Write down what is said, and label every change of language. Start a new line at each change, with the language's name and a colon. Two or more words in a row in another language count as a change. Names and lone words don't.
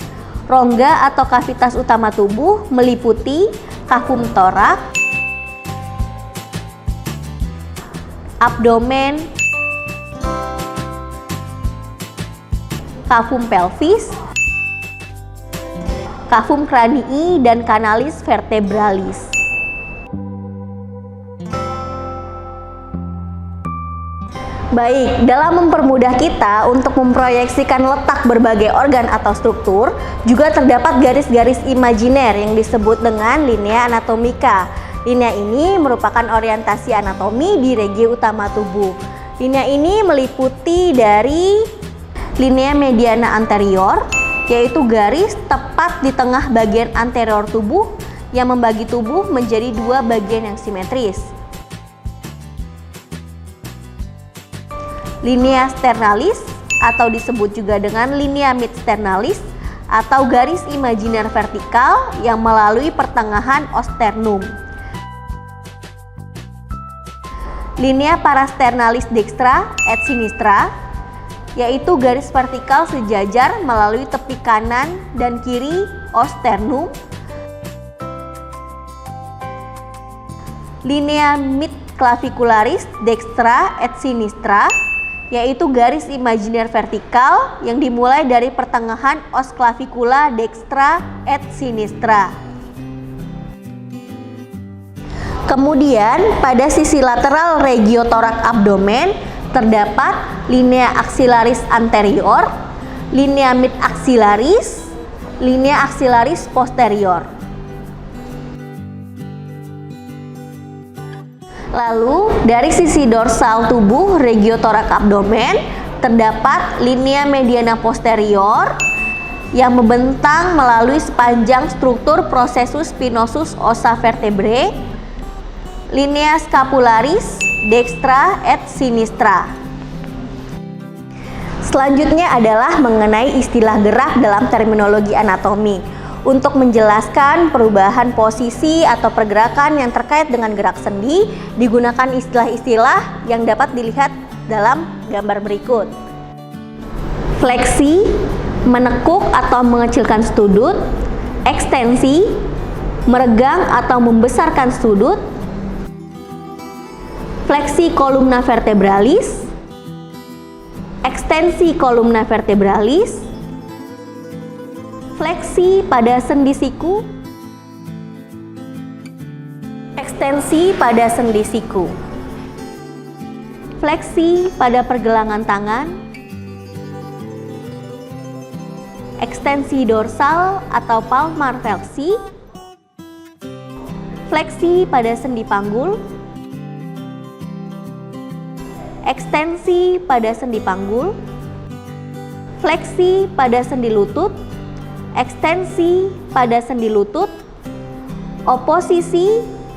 Indonesian: Rongga atau kavitas utama tubuh meliputi
Latin: kafum torak,
Indonesian: abdomen,
Latin: kafum pelvis, kafum cranii,
Indonesian: dan
Latin: kanalis vertebralis.
Indonesian: Baik, dalam mempermudah kita untuk memproyeksikan letak berbagai organ atau struktur, juga terdapat garis-garis imajiner yang disebut dengan
Latin: linea anatomica.
Indonesian: Linea ini merupakan orientasi anatomi di regio utama tubuh. Linea ini meliputi dari
Latin: linea mediana anterior,
Indonesian: yaitu garis tepat di tengah bagian anterior tubuh yang membagi tubuh menjadi dua bagian yang simetris.
Latin: Linea sternalis
Indonesian: atau disebut juga dengan
Latin: linea mid sternalis
Indonesian: atau garis imajiner vertikal yang melalui pertengahan osternum.
Latin: Linea parasternalis dextra et sinistra,
Indonesian: yaitu garis vertikal sejajar melalui tepi kanan dan kiri osternum.
Latin: Linea mid clavicularis dextra et sinistra,
Indonesian: yaitu garis imajiner vertikal yang dimulai dari pertengahan
Latin: os clavicula dextra et sinistra.
Indonesian: Kemudian pada sisi lateral regio torak abdomen terdapat
Latin: linea axillaris anterior, linea mid axillaris, linea axillaris posterior.
Indonesian: Lalu dari sisi dorsal tubuh regio torak abdomen terdapat
Latin: linea mediana posterior
Indonesian: yang membentang melalui sepanjang struktur
Latin: processus spinosus ossa vertebrae, linea scapularis dextra et sinistra.
Indonesian: Selanjutnya adalah mengenai istilah gerak dalam terminologi anatomi. Untuk menjelaskan perubahan posisi atau pergerakan yang terkait dengan gerak sendi, digunakan istilah-istilah yang dapat dilihat dalam gambar berikut. Fleksi, menekuk atau mengecilkan sudut, ekstensi, meregang atau membesarkan sudut, fleksi kolumna vertebralis, ekstensi kolumna vertebralis, fleksi pada sendi siku, ekstensi pada sendi siku, fleksi pada pergelangan tangan, ekstensi dorsal atau palmar fleksi, fleksi pada sendi panggul, ekstensi pada sendi panggul, fleksi pada sendi lutut, ekstensi pada sendi lutut, oposisi,